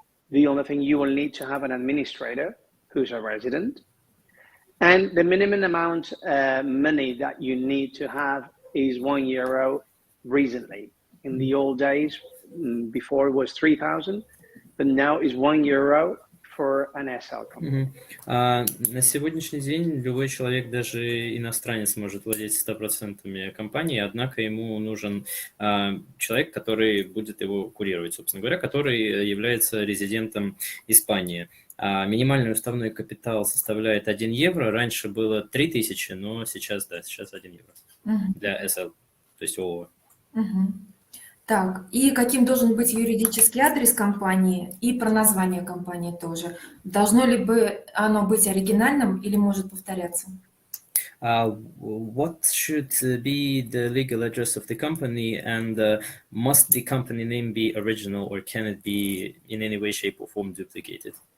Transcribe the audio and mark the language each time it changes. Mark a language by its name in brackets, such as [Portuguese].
[English] The only thing, you will need to have an administrator who's a resident. And the minimum amount money that you need to have is €1 recently. In the old days, before it was 3,000, but now is €1 for an SL company. [Russian] На сегодняшний день любой человек, даже иностранец, может владеть 100% компании, однако ему нужен человек, который будет его курировать, собственно говоря, который является резидентом Испании. Минимальный уставной капитал составляет €1. Раньше было 3000, но сейчас, да, сейчас €1 для SL, то есть ООО. Так, и каким должен быть юридический адрес компании и про название компании тоже? Должно ли оно быть оригинальным или может повторяться? [English] What should be the legal address of the company, and must the company name be original, or can it be in any way, shape, or form duplicated?